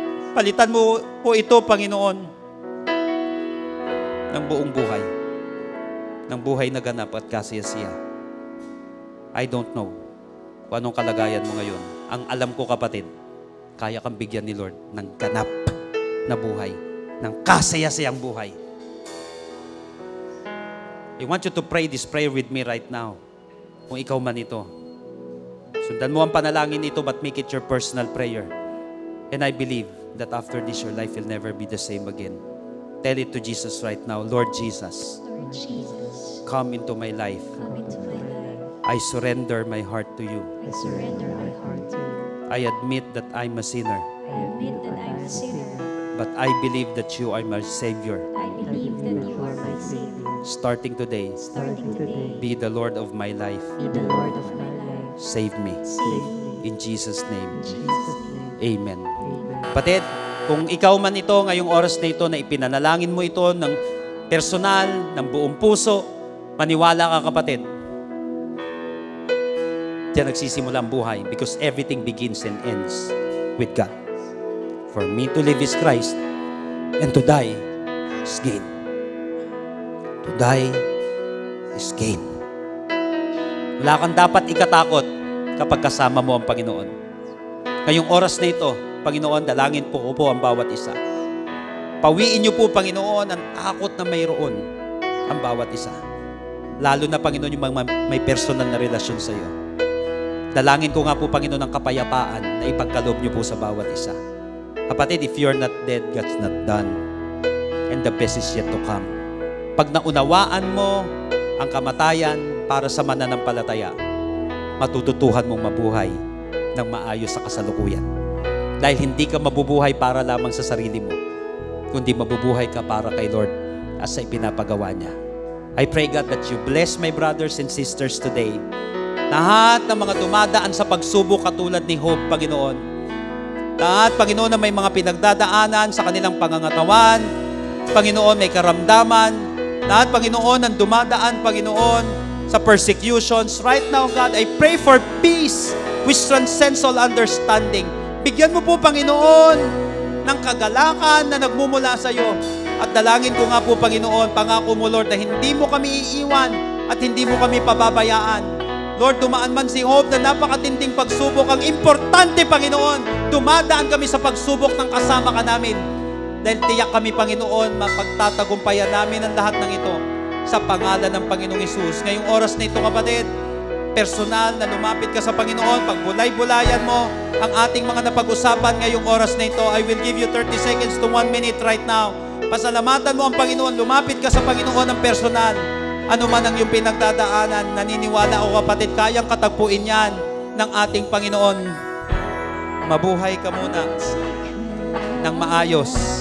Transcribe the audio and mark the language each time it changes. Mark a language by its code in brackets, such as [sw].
[tl] Palitan mo po ito, Panginoon, ng buong buhay. Ng buhay na ganap at kasiyasiya. [en] I don't know [tl] kung anong kalagayan mo ngayon. Ang alam ko, kapatid, kaya kang bigyan ni Lord ng ganap na buhay. Ng kasiyasiyang buhay. [en] I want you to pray this prayer with me right now. [tl] Kung ikaw man ito. Sundan mo ang panalangin ito, [en] but make it your personal prayer. And I believe that after this, your life will never be the same again. Tell it to Jesus right now. Lord Jesus, Lord Jesus, come into my life. come into my life. I surrender my heart to you. I surrender my heart to you. I admit that I'm a sinner, I admit that I'm a sinner. but I believe that you are my Savior. I believe that you are my Savior. Starting today, Starting today, be the Lord of my life. be the Lord of my life. Save me. Save me. In Jesus' name, In Jesus' name. Amen. Amen. [tl] Kapatid, kung ikaw man ito, ngayong oras na ito, na ipinanalangin mo ito ng personal, ng buong puso, maniwala ka, kapatid. Diyan nagsisimula ang buhay [en] because everything begins and ends with God. For me to live is Christ and to die is gain. To die is gain. [tl] Wala kang dapat ikatakot kapag kasama mo ang Panginoon. Ngayong oras na ito, Panginoon, dalangin po ko po ang bawat isa. Pawiin niyo po, Panginoon, ang takot na mayroon ang bawat isa. Lalo na, Panginoon, yung mga may personal na relasyon sa iyo. Dalangin ko nga po, Panginoon, ang kapayapaan na ipagkaloob niyo po sa bawat isa. [en] Kapatid, if you're not dead, God's not done. And the best is yet to come. [tl] Pag naunawaan mo ang kamatayan para sa mananampalataya, matututuhan mong mabuhay ng maayos sa kasalukuyan. Dahil hindi ka mabubuhay para lamang sa sarili mo, kundi mabubuhay ka para kay Lord as sa ipinapagawa niya. [en] I pray, God, that you bless my brothers and sisters today. [tl] Lahat ng mga dumadaan sa pagsubok katulad ni Hope, Panginoon, Lahat, Panginoon, na may mga pinagdadaanan sa kanilang pangangatawan. Panginoon, may karamdaman. Lahat, Panginoon, ang dumadaan, Panginoon, sa persecutions. [en] Right now, God, I pray for peace which transcends all understanding. [tl] Bigyan mo po, Panginoon, ng kagalakan na nagmumula sa iyo. At dalangin ko nga po, Panginoon, pangako mo, Lord, na hindi mo kami iiwan at hindi mo kami pababayaan. Lord, dumaan man si Hope na napakatinding pagsubok. Ang importante, Panginoon, dumadaan kami sa pagsubok ng kasama ka namin. Dahil tiyak kami, Panginoon, mapagtatagumpayan namin ang lahat ng ito sa pangalan ng Panginoong Hesus. Ngayong oras na ito, kapatid, personal na lumapit ka sa Panginoon, pagbulay-bulayan mo ang ating mga napag-usapan ngayong oras na ito. [en] I will give you 30 seconds to 1 minute right now. [tl] Pasalamatan mo ang Panginoon, lumapit ka sa Panginoon ng personal. Ano man ang iyong pinagdadaanan, naniniwala o kapatid, kayang katagpuin yan ng ating Panginoon. Mabuhay ka muna ng maayos.